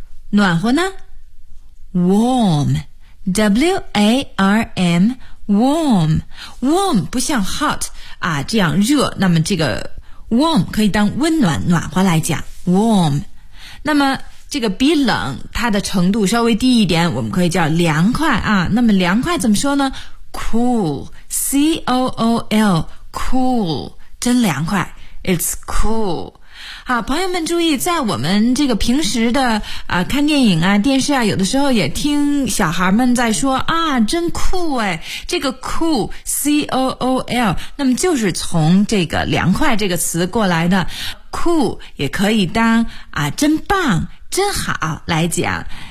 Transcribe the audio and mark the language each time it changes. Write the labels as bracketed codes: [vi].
[zh] 暖和呢 ，warm， w a r m， warm， warm 不像 hot 啊这样热，那么这个 warm 可以当温暖、暖和来讲 ，warm。那么这个比冷它的程度稍微低一点，我们可以叫凉快啊。那么凉快怎么说呢？ [en] Cool, C-O-O-L, cool, [zh] 真凉快， [en] it's cool。 [zh] 好，朋友们注意，在我们这个平时的啊，看电影啊、电视啊，有的时候也听小孩们在说啊，真酷诶，这个 cool, C-O-O-L， 那么就是从这个凉快这个词过来的。 cool 也可以当啊，真棒、真好来讲。